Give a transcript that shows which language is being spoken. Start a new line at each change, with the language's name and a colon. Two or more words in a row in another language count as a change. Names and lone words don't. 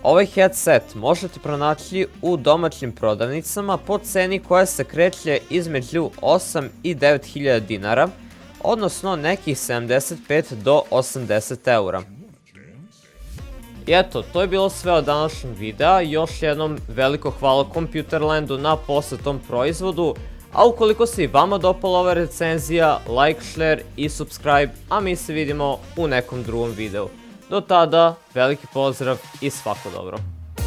Serbian: Ovaj headset možete pronaći u domaćim prodavnicama po ceni koja se kreće između 8 i 9.000 dinara, odnosno nekih 75 do 80 eura. I eto, to je bilo sve od današnjeg videa. Još jednom veliko hvala Computerlandu na posletom proizvodu, a ukoliko se i vama dopala ova recenzija,
English: like, share
Serbian: i subscribe, a mi se vidimo u nekom drugom videu. Do tada, veliki pozdrav i svako dobro.